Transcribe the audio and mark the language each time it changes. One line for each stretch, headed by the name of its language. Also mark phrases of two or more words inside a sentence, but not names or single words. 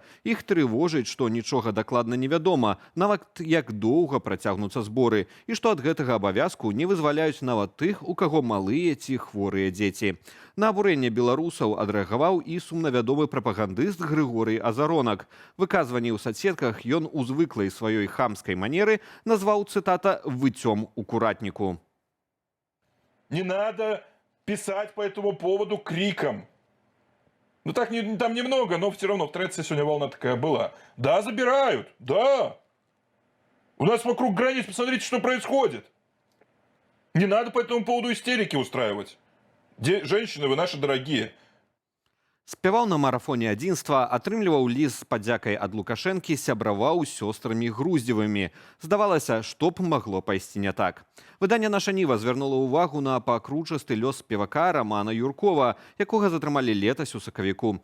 Belarusian: Іх трывожыць, што нічога дакладна невядома, нават як доўга працягнуцца зборы, і што ад гэтага абавязку не вызваляюць нават тых, у каго малыя ці хворыя дзеці. На абурэнне беларусаў адрэагаваў і сумнавядомы прапагандыст Грыгорый Азаронак. Выказванні ў соцсетках ён у звыклай сваёй хамскай манеры назваў, цытата, «выццём у куратніку».
Russian: Не надо писать по этому поводу криком. Ну так, там немного, но все равно в Треце сегодня волна такая была. Да, забирают, да. У нас вокруг границ, посмотрите, что происходит. Не надо по этому поводу истерики устраивать. Женщины, вы наши дорогие.
Belarusian: Спяваў на марафоне адзінства, атрымліваў ліст з падзякай ад Лукашэнкі, сябраваў з сёстрамі Груздзевымі. Здавалася, што б магло пайсці не так. Выданне «Наша Ніва» звярнула ўвагу на пакручасты лёс спевака Рамана Юркова, якога затрымалі летась у сакавіку.